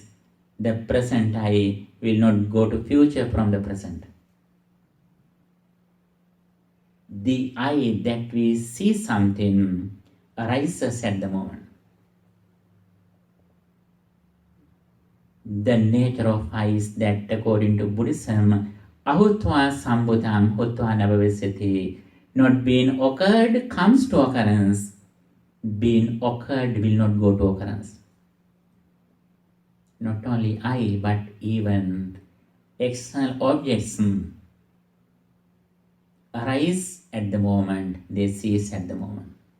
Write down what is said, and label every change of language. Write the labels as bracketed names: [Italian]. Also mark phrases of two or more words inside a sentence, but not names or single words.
[English] The present I will not go to future from the present. The I that we see something arises at the moment. The nature of I is that according to Buddhism, [Pali] ahutva sambhutam hutva nabhavisati, [English] not being occurred comes to occurrence, being occurred will not go to occurrence. Not only I, but even external objects arise at the moment, they cease at the moment.